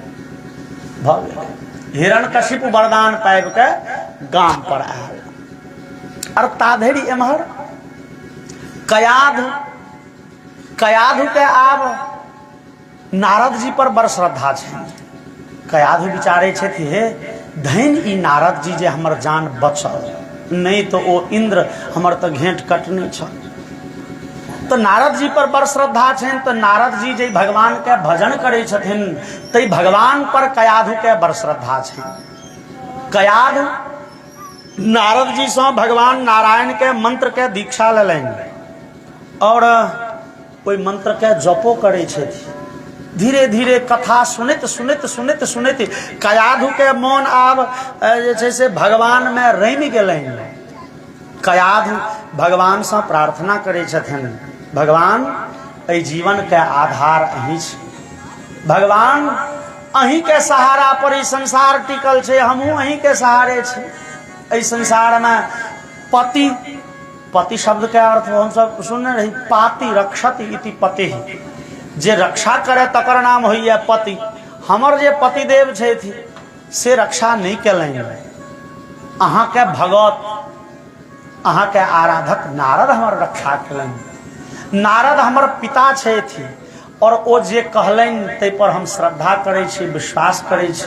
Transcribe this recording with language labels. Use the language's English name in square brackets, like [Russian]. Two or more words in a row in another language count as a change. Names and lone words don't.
[Maithili] भ गेल। हिरण्यकशिपु वरदान पाबि के गाम पर आयल, और ताधरि एम्हर कयाधु के आब नारद जी पर बड़ श्रद्धा छै। कयाधु विचारे छथि हे धन ई नारद जी जे हमर जान बचल, नहीं तो ओ इंद्र हमर तो घेंट कटने छ। तो नारद जी पर बड़ श्रद्धा छनि, तो नारद जी जे भगवान के भजन करे छथिन, तै भगवान पर कयाधु के बड़ श्रद्धा छै। कयाधु नारद जी से भगवान नारायण के मंत्र के दीक्षा लेलनि, और ओई मंत्र के जपो करे छथि। धीरे धीरे कथा सुनैत सुनैत सुनैत सुनैत कयाधु के मोन आब जे छै से भगवान में रमि गेलनि। कयाधु भगवान से प्रार्थना करे छथिन, भगवान एहि जीवन के आधार अहीं छी, भगवान अहीं के सहारा पर ई संसार टिकल छै, हमहू अहीं के सहारे छी। एहि संसार में पति, पति शब्द के अर्थ हम सब सुनने रही, [Sanskrit] पाति रक्षति इति पति, [Maithili] जे रक्षा करे तकर नाम होइए पति। हमर जे पतिदेव छथि से रक्षा नहीं केलनि। अहाँ के भगत, अहाँ के आराधक नारद हमर रक्षा केलनि। नारद हमर पिता छथि, और ओ जे कहलनि तै पर हम श्रद्धा करै छी, विश्वास करै छी।